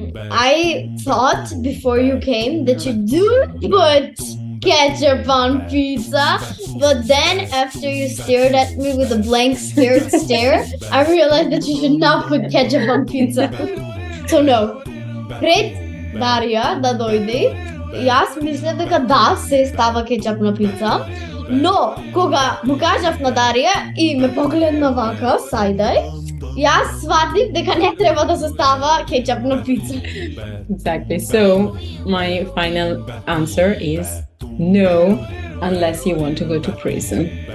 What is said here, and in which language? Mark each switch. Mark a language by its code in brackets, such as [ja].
[en] I thought before you came that you do put ketchup on pizza, but then after you stared at me with a blank scared stare, I realized that you should not put ketchup on pizza. So no. [mk] Пред Дарија да дојде, јас мислев дека да се става кетчап на пица, но кога му кажав на Дарија и ме погледна вака, сајдај, јас сватив дека не треба да се става кетчап на пица. [en] Exactly. So my final answer is no, unless you want to go to prison.